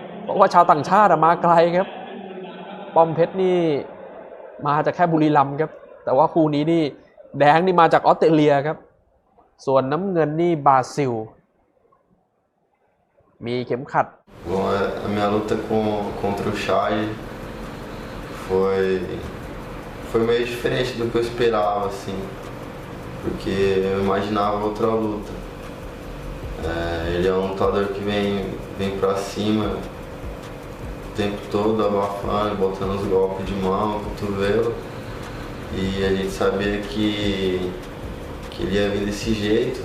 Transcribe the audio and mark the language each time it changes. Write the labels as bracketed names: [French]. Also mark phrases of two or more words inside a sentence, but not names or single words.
[Thai] บอกว่าชาวต่างชาติมาไกลครับป้อมเพชรนี่มาจากแค่บุรีรัมย์ครับแต่ว่าคู่นี้นี่แดงนี่มาจากออสเตรเลียครับส่วนน้ำเงินนี่บราซิลมีเข็มขัด [Portuguese] Bom, a minha luta contra o Chad foi meio diferente do que eu esperava, assim, porque eu imaginava outra luta. Ele é um lutador que vem pra cima o tempo todo, abafando, botando os golpes de mão, cotovelo, e a gente sabia que ele ia vir desse jeito.